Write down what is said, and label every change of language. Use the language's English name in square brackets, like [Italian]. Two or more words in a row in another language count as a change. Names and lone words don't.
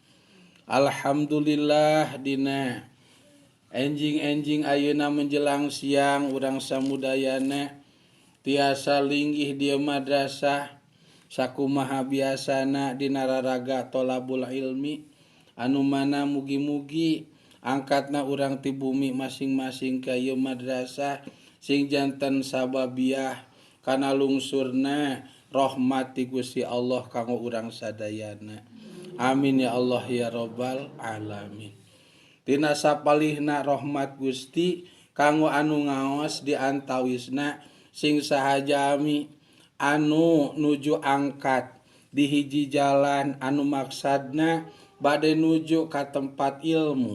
[Sundanese] Alhamdulillah dina enjing-enjing ayeuna menjelang siang urang samudayana tiasa linggih di madrasah sakumaha biasana dina raraga [Arabic] طلب العلم [Sundanese] anu mana mugi-mugi angkatna urang ti bumi masing-masing ka ieu madrasah sing janten sababiah kana lungsurna rahmat ti Gusti Allah kanggo urang sadayana. [Arabic] آمين يا الله يا رب العالمين. [Sundanese] Tina sapalihna rahmat Gusti kanggo anu ngaos di antawisna sing sahajami anu nuju angkat di hiji jalan anu maksadna bade nuju ka tempat ilmu.